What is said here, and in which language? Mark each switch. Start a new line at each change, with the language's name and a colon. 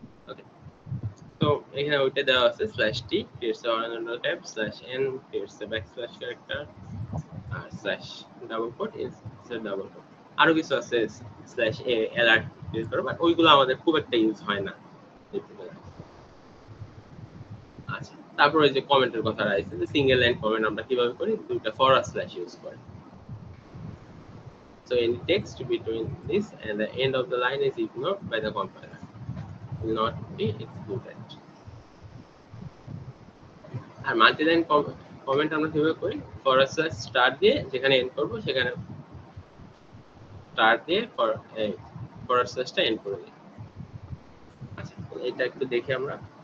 Bangla: ওকে, তো এখানে ওইটা দেওয়া আছে slash T
English: creates a horizontal tab, slash n creates a backslash character,
Bangla: আর slash double coat
English: is a double quote।
Bangla: আরো কিছু আছে স্ল্যাশ এ এলআর ইউজ করো, বাট ওইগুলো আমাদের খুব একটা ইউজ হয় না। আচ্ছা, তারপর ওই যে কমেন্টের কথা আছে, যে সিঙ্গেল লাইন কমেন্ট আমরা কিভাবে করি, দুইটা ফরওয়ার্ড স্ল্যাশ ইউজ করি।
English: So any text between this and the end of the line is ignored by the compiler, will not be excluded.
Bangla: আর multiline comment আমরা কিভাবে করি, ফরওয়ার্ড স্ল্যাশ স্টার দিয়ে যেখানে এন্ড করব সেখানে স্টার দিয়ে forward স্ল্যাশটা and করে দিই। আচ্ছা, এটা একটু দেখি আমরা।